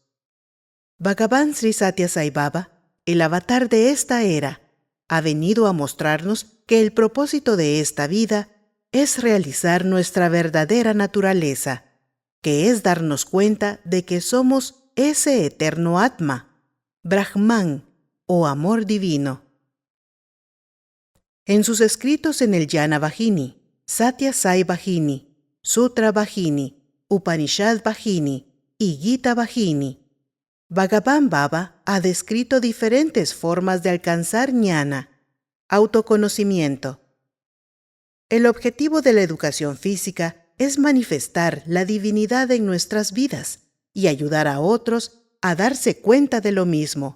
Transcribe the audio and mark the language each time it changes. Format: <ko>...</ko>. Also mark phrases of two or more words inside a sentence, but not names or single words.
<es>Bhagavan Sri Satya Sai Baba, el avatar de esta era, ha venido a mostrarnos que el propósito de esta vida es realizar nuestra verdadera naturaleza, que es darnos cuenta de que somos ese eterno Atma, Brahman o amor divino. En sus escritos en el Jnana Vahini, Satya Sai Vahini, Sutra Vahini, Upanishad Vahini y Gita Vahini, Bhagavan Baba ha descrito diferentes formas de alcanzar jnana, autoconocimiento. El objetivo de la educación física es manifestar la divinidad en nuestras vidas y ayudar a otros a darse cuenta de lo mismo.</es>